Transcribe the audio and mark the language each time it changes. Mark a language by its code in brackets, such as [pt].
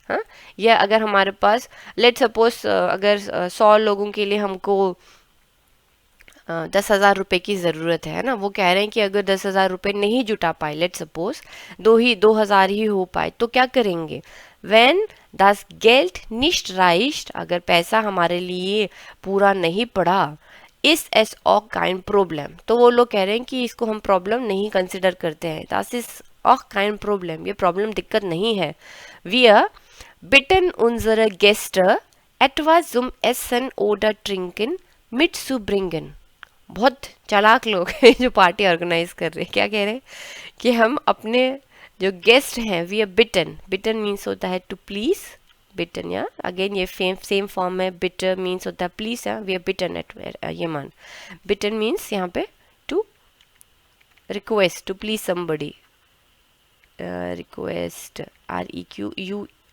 [hi] हाँ, या अगर हमारे पास लेट सपोज अगर 100 लोगों के लिए हमको 10,000 रुपए की ज़रूरत है ना, वो कह रहे हैं कि अगर 10,000 रुपए नहीं जुटा पाए, लेट सपोज 2,000 ही हो पाए, तो क्या करेंगे? When [de] das Geld nicht reicht, [hi] अगर पैसा हमारे लिए पूरा नहीं पड़ा, इस एस ऑक काइंड प्रॉब्लम, तो वो लोग कह रहे हैं कि इसको हम प्रॉब्लम नहीं कंसिडर करते हैं। [de] das ist auch kein [hi] problem, ये प्रॉब्लम दिक्कत नहीं है। [de] wir bitten unsere Gäste etwas zum Essen oder Trinken mitzubringen। [hi] बहुत चालाक लोग हैं जो पार्टी ऑर्गेनाइज कर रहे हैं। क्या कह रहे हैं कि हम अपने जो गेस्ट हैं, we are bitten, bitten means होता है टू प्लीज, बिटन, या अगेन ये सेम फॉर्म है, बिटर मीन्स होता है please, we are bitten eight ये मान, बिटन मीन्स यहाँ पे to request, to please somebody, request REQUEST।